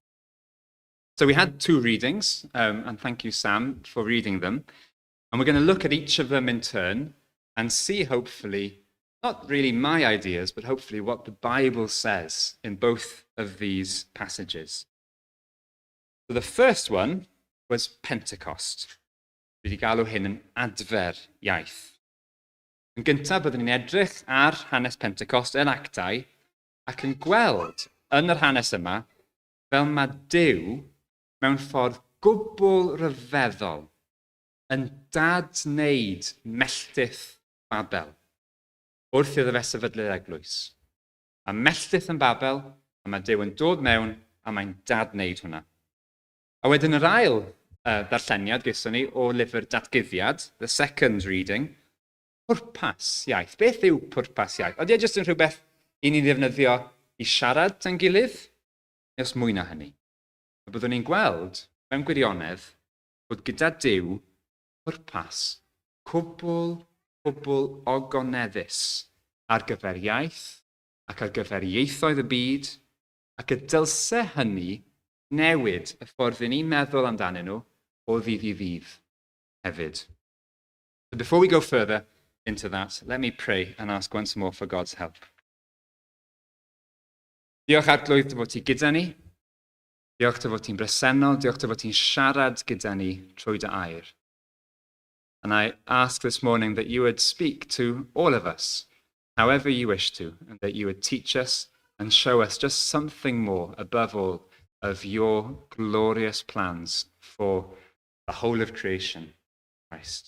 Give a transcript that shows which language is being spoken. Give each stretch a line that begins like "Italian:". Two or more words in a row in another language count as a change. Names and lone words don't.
English: So we had two readings, and thank you, Sam, for reading them. And we're going to look at each of them in turn and see, hopefully, not really my ideas, but hopefully what the Bible says in both of these passages. So the first one was Pentecost.
Welsh: Dwi wedi galw hyn yn adfer iaith. Yn gyntaf, byddwn ni'n edrych ar hanes Pentecost yn Actau ac yn gweld yn yr hanes yma fel mae Duw mewn ffordd gwbl ryfeddol yn dadwneud melltith Babel wrth iddo fe sefydlu'r eglwys. A melltith yn Babel, a mae Duw yn dod mewn a mae'n dadwneud hwnna. A wedyn yr ail ddarlleniad gyson ni o lyfr Datguddiad,
English: the second reading,
Welsh: pwrpas iaith. Beth yw pwrpas iaith? Ydy e jyst yn rhywbeth i ni ddefnyddio i siarad tan gilydd? Neu os mwy na hynny? A byddwn ni'n gweld mewn gwirionedd bod gyda Duw pwrpas cwbl ogoneddus ar gyfer iaith ac ar gyfer ieithoedd y byd, ac y dylse hynny newid y ffordd i ni'n meddwl amdanyn nhw o ddydd i ddydd hefyd.
English: But before we go further into that, let me pray and ask once more for God's help.
Welsh: Diolch Arglwydd dy fod ti gyda ni. Diolch dy fod ti'n bresennol. Diolch dy fod ti'n siarad gyda ni trwy dy air.
English: And I ask this morning that you would speak to all of us, however you wish to, and that you would teach us and show us just something more, above all, of your glorious plans for the whole of creation, Christ.